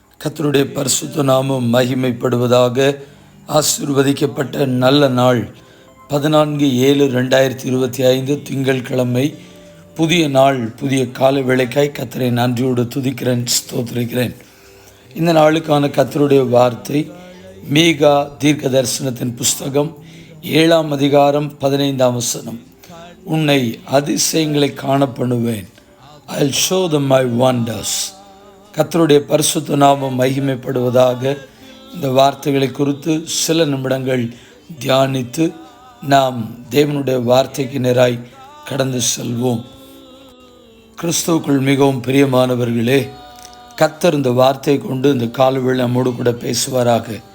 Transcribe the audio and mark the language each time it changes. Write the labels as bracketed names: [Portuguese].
[Tamil] கர்த்தருடைய பரிசுத்த நாமம் மகிமைப்படுவதாக. ஆசீர்வதிக்கப்பட்ட நல்ல நாள் 14/7/2025 திங்கட்கிழமை. புதிய நாள், புதிய கால வேளைக்காய் கர்த்தரை நன்றியோடு துதிக்கிறேன், ஸ்தோத்திரிக்கிறேன். இந்த நாளுக்கான கர்த்தருடைய வார்த்தை மீகா தீர்க்க தரிசனத்தின் புஸ்தகம் 7ஆம் அதிகாரம் 15ஆம் வசனம். உன்னை அதிசயங்களை காணப்படுவேன். [English] I'll show them my wonders. [Tamil] கர்த்தருடைய பரிசுத்த நாமம் மகிமைப்படுவதாக. இந்த வார்த்தைகளை குறித்து சில நிமிடங்கள் தியானித்து நாம் தேவனுடைய வார்த்தைக்கு நேராய் கடந்து செல்வோம். கிறிஸ்துவுக்குள் மிகவும் பிரியமானவர்களே, கர்த்தர் இந்த வார்த்தை கொண்டு இந்த காலவேளை நம்மோடு கூட பேசுவாராக.